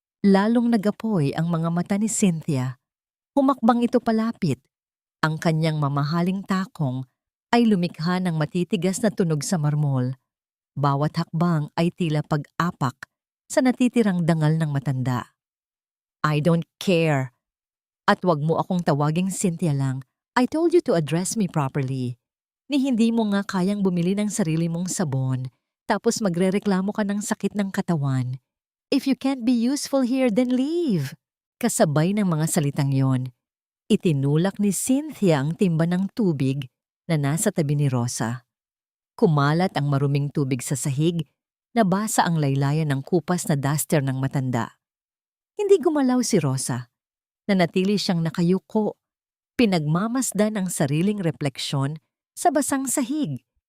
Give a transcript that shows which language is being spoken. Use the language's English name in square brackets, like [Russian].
[Filipino] Lalong nagapoy ang mga mata ni Cynthia. Humakbang ito palapit. Ang kanyang mamahaling takong ay lumikha ng matitigas na tunog sa marmol. Bawat hakbang ay tila pag-apak sa natitirang dangal ng matanda. [English] I don't care. [Filipino] At wag mo akong tawaging Cynthia lang. [English] I told you to address me properly. [Filipino] Ni hindi mo nga kayang bumili ng sarili mong sabon, tapos magrereklamo ka ng sakit ng katawan. [English] If you can't be useful here, then leave. [Filipino] Kasabay ng mga salitang yon, itinulak ni Cynthia ang timba ng tubig na nasa tabi ni Rosa. Kumalat ang maruming tubig sa sahig, nabasa ang laylayan ng kupas na duster ng matanda. Hindi gumalaw si Rosa. Nanatili siyang nakayuko, pinagmamasdan ang sariling refleksyon sa basang sahig.